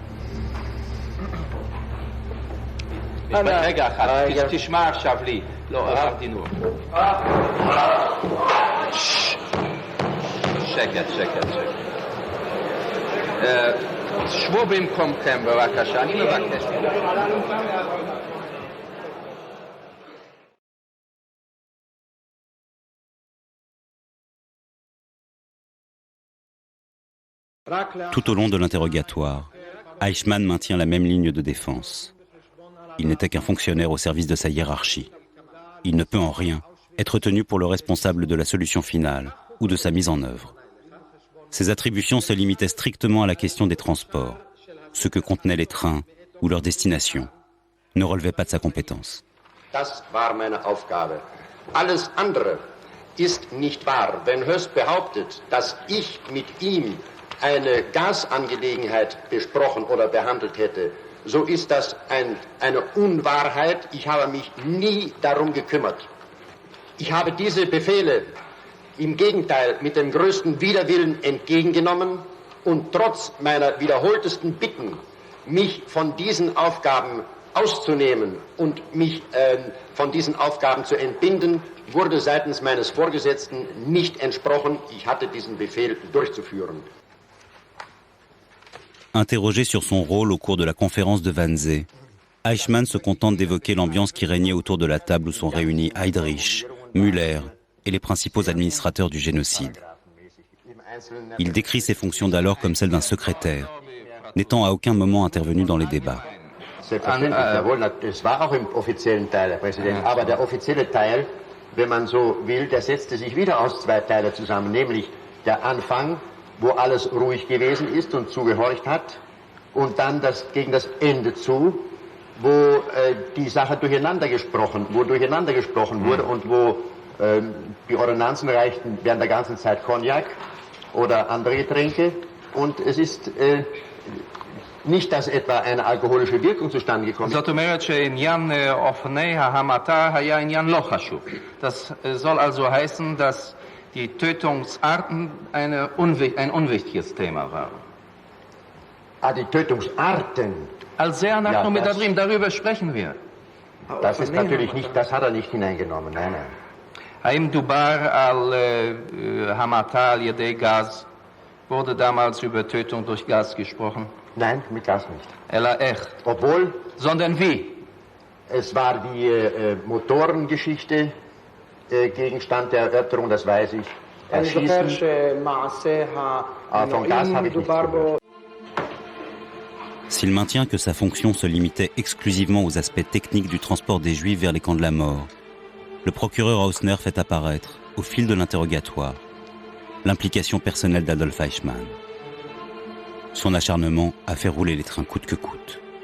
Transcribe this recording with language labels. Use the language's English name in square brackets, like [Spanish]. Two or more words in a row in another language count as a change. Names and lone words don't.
[Hebrew] רגע אחד, תשמע עכשיו לי. לא, אמרתי נו. שקט. שבו במקומכם בבקשה, אני מבקש. [French] Tout au long de l'interrogatoire, Eichmann maintient la même ligne de défense. Il n'était qu'un fonctionnaire au service de sa hiérarchie. Il ne peut en rien être tenu pour le responsable de la solution finale ou de sa mise en œuvre. Ses attributions se limitaient strictement à la question des transports. Ce que contenaient les trains ou leur destination ne relevait pas de sa compétence. [German] Das war meine Aufgabe. Alles andere ist nicht wahr. Wenn Höst behauptet, dass ich mit ihm eine Gasangelegenheit besprochen oder behandelt hätte, so ist das eine Unwahrheit. Ich habe mich nie darum gekümmert. Ich habe diese Befehle im Gegenteil mit dem größten Widerwillen entgegengenommen und trotz meiner wiederholtesten Bitten, mich von diesen Aufgaben auszunehmen und mich von diesen Aufgaben zu entbinden, wurde seitens meines Vorgesetzten nicht entsprochen. Ich hatte diesen Befehl durchzuführen. [French] Interrogé sur son rôle au cours de la conférence de Wannsee, Eichmann se contente d'évoquer l'ambiance qui régnait autour de la table où sont réunis Heydrich, Müller et les principaux administrateurs du génocide. Il décrit ses fonctions d'alors comme celles d'un secrétaire, n'étant à aucun moment intervenu dans les débats. [German] Selbstverständlich, jawohl, das war auch im offiziellen Teil, Herr Präsident. Aber der offizielle Teil, wenn man so will, der setzte sich wieder aus zwei Teilen zusammen, nämlich der Anfang, wo alles ruhig gewesen ist und zugehorcht hat, und dann gegen das Ende zu, wo die Sache durcheinander gesprochen wurde und wo die Ordonnanzen reichten während der ganzen Zeit Cognac oder andere Getränke, und es ist nicht, dass etwa eine alkoholische Wirkung zustande gekommen ist. [Hebrew] זאת אומרת שעניין אופני ההמתה היה עניין לא חשוב. [German] Das soll also heißen, dass die Tötungsarten ein unwichtiges Thema waren. Die Tötungsarten. [Hebrew] על זה אנחנו מדברים, [German] darüber sprechen wir. Das ist natürlich nicht, das hat nicht hineingenommen, nein. [Hebrew] האם דובר על המתה על ידי גז? [German] Wurde damals über Tötung durch Gas gesprochen? Nein, mit Gas nicht. [Hebrew] אלא איך? [German] Obwohl? Sondern wie? Es war die Motorengeschichte Gegenstand der Erörterung, das weiß ich. Erschießen. Von Gas habe ich nichts gehört. [French] S'il maintient que sa fonction se limitait exclusivement aux aspects techniques du transport des Juifs vers les camps de la mort, le procureur Hausner fait apparaître, au fil de l'interrogatoire, l'implication personnelle d'Adolf Eichmann. Son acharnement a fait rouler les trains coûte que coûte.